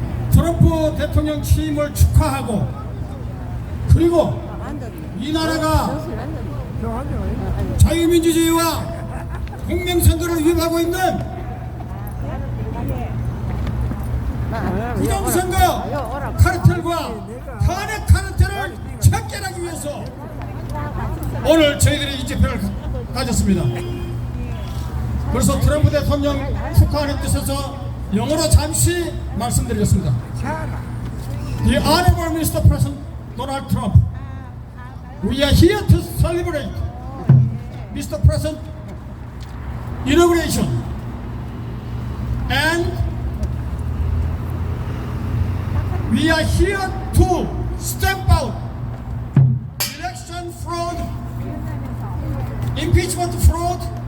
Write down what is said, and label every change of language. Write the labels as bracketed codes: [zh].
[ko] 트럼프 대통령 취임을 축하하고, 그리고 이 나라가 자유민주주의와 공명선거를 위협하고 있는 부정선거 카르텔과 탄핵 카르텔을 척결하기 위해서 오늘 저희들이 이 집회를 가졌습니다. 그래서 트럼프 대통령 축하하는 뜻에서 영어로 잠시 말씀드리겠습니다. [en] The Honorable Mr. President Donald Trump, we are here to celebrate Mr. President inauguration and we are here to stamp out election fraud, impeachment fraud,